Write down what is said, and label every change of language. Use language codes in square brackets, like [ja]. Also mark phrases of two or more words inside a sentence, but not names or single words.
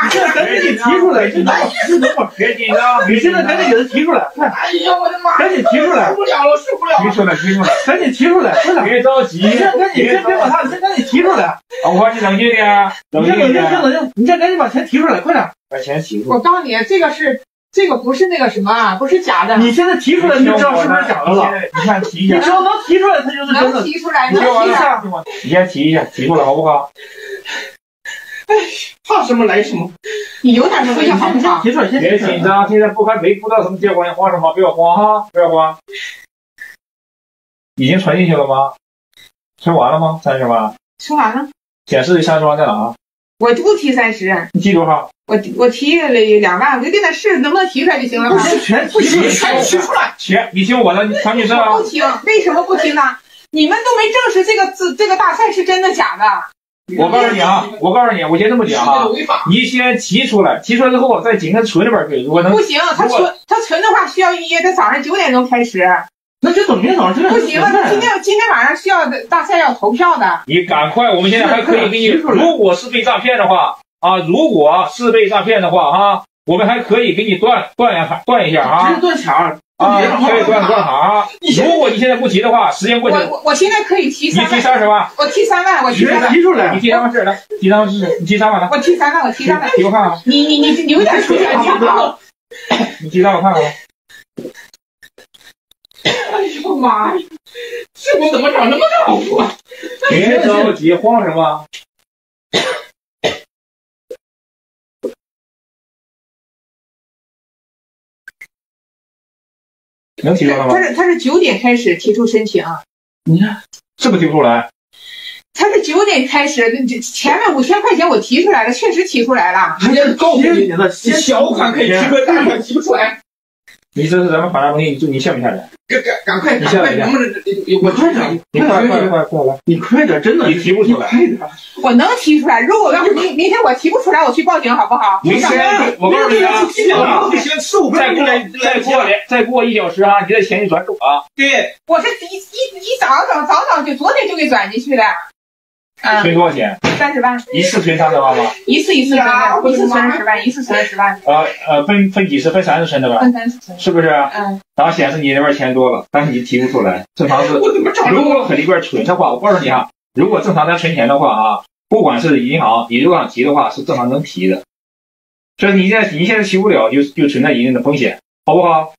[zh] 你现在赶紧给提出来！你等会儿，別緊張！你現在趕緊給他提出來！哎呀，我的媽！趕緊提出來！受不了了，受不了！提出來，提出來！趕緊提出來！快點！別着急！你先趕緊，先別管他，你先趕緊提出來！啊，我你冷靜點，冷靜點，冷靜！你先趕緊把錢提出來，快點！把錢提出來！我告訴你，這個不是那個什麼，不是假的。你現在提出來，你就知道是不是假的了。你看提一下，你只要能提出來，它就是真的。能提出來，你听完了，你先提一下，提出来好不好？哎，怕什麼來什麼。你有點說一下好不好？提出來，先別緊張，現在沒不知道什麼結果，你慌什麼？不要慌哈，不要慌。已經存進去了嗎？存完了嗎？30萬。存完了。顯示30萬在哪？我不提30。你提多少？我提了2萬，我就跟他試，能不能提出來就行了。全不行，全提出来。你听我的，唐女士啊。不听，为什么不听呢？你们都没证实这个大菜是真的假的。我告訴你啊，我先這麼講啊，你先提出來之後再緊跟存裡邊去。如果能不行，他存的話需要預約，他早上9點鐘開始。那就等明天早上9點鐘。不行，今天晚上需要大賽要投票的。你趕快，我們現在還可以給你，如果是被詐騙的話啊，我們還可以給你斷一下啊。直接斷場啊，可以斷場啊。如果你現在不提的話，時間過去。我現在可以提3萬。你提30萬。我提3萬，我提3萬。提出來，你提3萬是來，提3萬是，你提3萬來。我提3萬，我提3 萬。提我看看。你有點出息好不好？你提3萬我看看吧。哎呦媽呀！這我怎麼長那麼高啊？別着急，慌什麼？能提出來嗎？他是9點開始提出申請。你看是不是提不出來？他是9 點開始，前面5000塊錢我提出來了，確實提出來了。人家高級一點的小款可以提出，大款提不出來。你這是咱們法律東西，你下不下來？趕快，能不能？我快點，你快來，你快點，真的，你提不出來。我能提出來，如果要是明天我提不出來，我去報警好不好？明天我告訴你啊，再過1小時啊，你的錢就轉走啊。對，我是一早就昨天就給轉進去的。存多少錢？30萬。一次存30萬嗎？一次存10萬，一次存10萬。分幾次？ 分 3次存的吧？分3次存。是不是？然後顯示你那邊錢多了，但是你提不出來。正常是，如果和裡邊存的話，我告訴你啊，如果正常咱存錢的話啊，不管是銀行，你如果想提的話，是正常能提的。所以你現在提不了，就存在一定的風險，好不好？